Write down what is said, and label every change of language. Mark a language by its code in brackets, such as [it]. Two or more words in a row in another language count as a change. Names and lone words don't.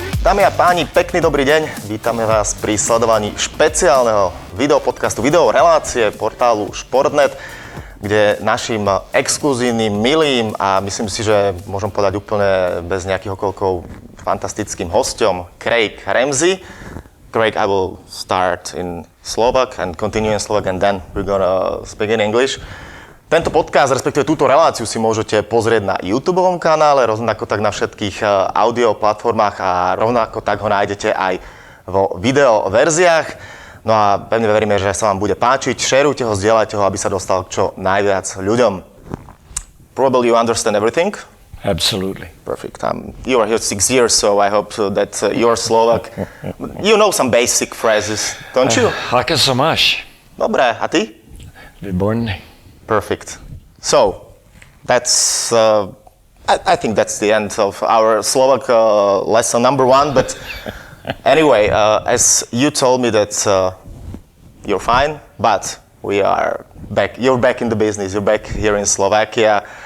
[sk] Dámy a páni, pekný dobrý deň. Vítame vás pri sledovaní špeciálneho videopodcastu, videorelácie portálu Sportnet, kde našim exkluzívnym, milým a myslím si, že môžem povedať úplne bez nejakých okolkov fantastickým hosťom CRAIG RAMSAY. [en] CRAIG, I will start in Slovak and continue in Slovak and then we're gonna speak in English. [sk] Tento podcast, respektíve túto reláciu si môžete pozrieť na YouTubeovom kanále, rovnako tak na všetkých audio platformách a rovnako tak ho nájdete aj vo video verziách. No a pevne veríme, že sa vám bude páčiť. Šerujte ho, zdieľajte ho, aby sa dostal k čo najviac ľuďom. [en] Probably you understand everything? Absolutely. Perfect. You are here 6 years, so I hope that you're Slovak. You know some basic phrases, don't you? [sk] Aké sa máš? Dobre, a ty? Výborný. [en] Perfect. So, that's, I think that's the end of our Slovak lesson number 1, but anyway, as you told me that you're fine, but we are back, you're back in the business, you're back here in Slovakia.